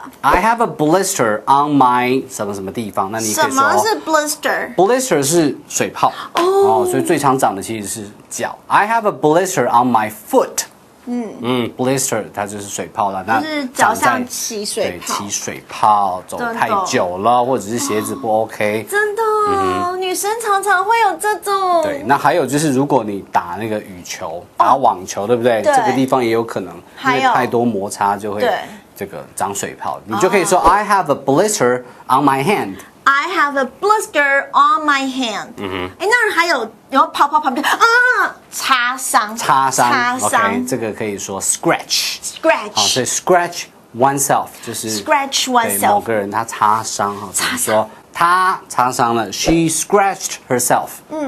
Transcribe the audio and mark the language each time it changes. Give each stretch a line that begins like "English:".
English: I have a blister on my
Chinese: 什么什么地方，那你可以说什么是 blister？ blister 是水泡所以最常长的其实是脚。
English: I have a blister on my foot。 blister
Chinese: 它就是水泡了，那就是脚上起水泡，对，起水泡，走太久了，或者是鞋子不 OK，真的哦，女生常常会有这种。对，那还有就是，如果你打那个羽球、打网球，对不对？对这个地方也有可能，因为太多摩擦就会这个长水泡。你就可以说
English: I have a blister on my hand。 I have a blister on my hand。
Chinese: 哎，那还有，然后跑旁边啊，擦伤。 OK， 这个可以说 scratch。好，所以 scratch oneself 就是
English: scratch
Chinese: 对
English: oneself。
Chinese: 某个人他擦伤哈，比如说他擦伤了 ，
English: she scratched herself。